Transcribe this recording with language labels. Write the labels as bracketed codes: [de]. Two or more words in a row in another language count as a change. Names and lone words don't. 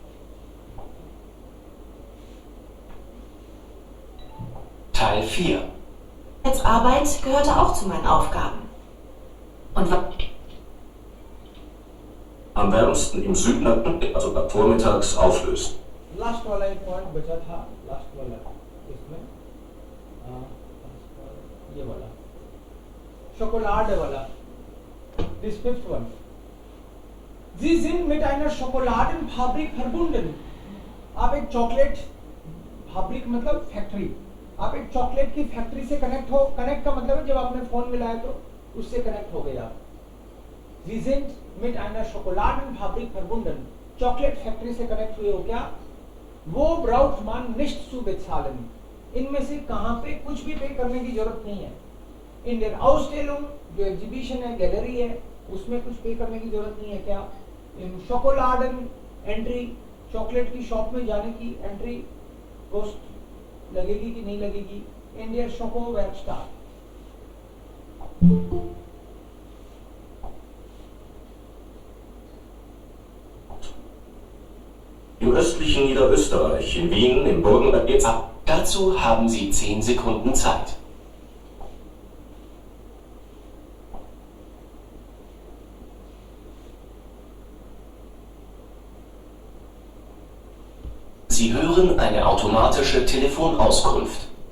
[de] Teil 4. Hausarbeit gehörte auch zu meinen Aufgaben. Und am wärmsten im Süden, also vormittags auflöst. [hi] लास्ट वाला एक पॉइंट बचा था, लास्ट वाला इसमें ये वाला शोकोलाड वाला, [en] this fifth one. [de] Sie sind mit einer Schokoladenfabrik verbunden. [hi] आप एक चॉकलेट फैब्रिक मतलब फैक्ट्री, आप एक चॉकलेट की फैक्ट्री से कनेक्ट हो. कनेक्ट का मतलब है जब आपने फोन मिलाया तो उससे कनेक्ट हो गए आप. [de] Sie sind mit einer Schokoladenfabrik verbunden. [hi] चॉकलेट फैक्ट्री से कनेक्ट हुए हो क्या? [de] Wo braucht man nicht zu bezahlen. [hi] इनमें से कहां पे कुछ भी पे करने की जरूरत नहीं है. [de] In der Ausstellung [hi] जो एग्जीबिशन है, गैलरी है, उसमें कुछ पे करने की जरूरत नहीं है क्या? [de] Im Schokoladen [hi] एंट्री, चॉकलेट की शॉप में जाने की [en] entry cost [hi] लगेगी कि नहीं लगेगी? [de] In der Schokowerkstatt. Im östlichen Niederösterreich, in Wien, im Burgenland. Dazu haben Sie 10 Sekunden Zeit. Sie hören eine automatische Telefonauskunft.